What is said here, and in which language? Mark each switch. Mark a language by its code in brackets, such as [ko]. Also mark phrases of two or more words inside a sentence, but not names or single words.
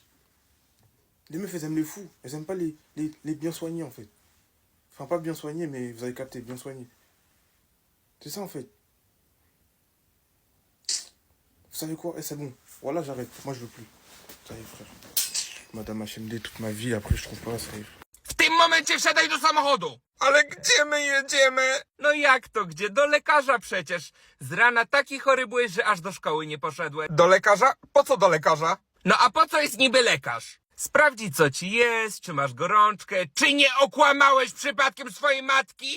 [fr] Les meufs, elles aiment les fous. Elles aiment pas les bien soignés, en fait. Enfin, pas bien soignés, mais vous avez capté, bien soignés. C'est ça, en fait. Vous savez quoi? Eh, c'est bon. Voilà, j'arrête. Moi, je veux plus. Ça y est, frère. Madame HMD toute ma vie, après, je trouve pas, ça y est. [pl] W tym momencie wsiadaj do samochodu! Ale gdzie my jedziemy? No jak to gdzie? Do lekarza przecież. Z rana taki chory byłeś, że aż do szkoły nie poszedłeś. Do lekarza? Po co do lekarza? No a po co jest niby lekarz? Sprawdzić co ci jest, czy masz gorączkę, czy nie okłamałeś przypadkiem swojej matki?